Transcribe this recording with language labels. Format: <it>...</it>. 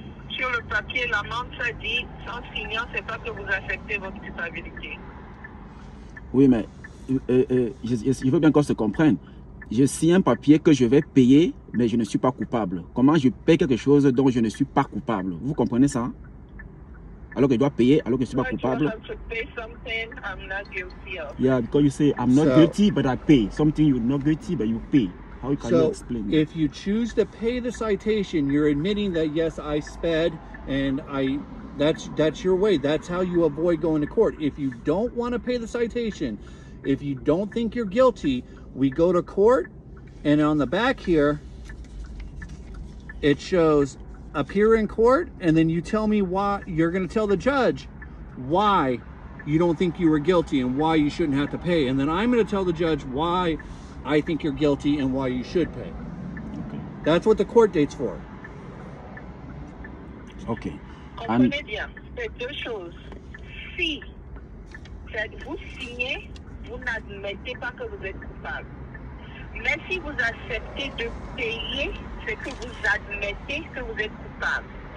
<fr>Sur le papier, l'amende, ça dit, sans signant, c'est pas que vous acceptez votre culpabilité. Oui, mais je veux bien qu'on se comprenne. Je signe un papier que je vais payer, mais je ne suis pas coupable. Comment je paye quelque chose dont je ne suis pas coupable? Vous comprenez ça? Alors que je dois payer, alors que je ne suis pas coupable.</fr> <en>You have to pay something I'm not guilty of. Yeah, because you say, I'm not guilty, but I pay. Something you're not guilty, but you pay. How can you explain that? If you choose to pay the citation, you're admitting that, yes, I sped, and that's your way. That's how you avoid going to court. If you don't want to pay the citation, if you don't think you're guilty, we go to court, and on the back here, it shows appear in court, and then you tell me why. You're going to tell the judge why you don't think you were guilty and why you shouldn't have to pay. And then I'm going to tell the judge why I think you're guilty and why you should pay. Okay. That's what the court date's for. Okay.</en> <fr>Comprenez bien, c'est deux choses. Si vous signez, vous n'admettez pas que vous êtes coupable. Mais si vous acceptez de payer, c'est que vous admettez que vous êtes coupable.</fr>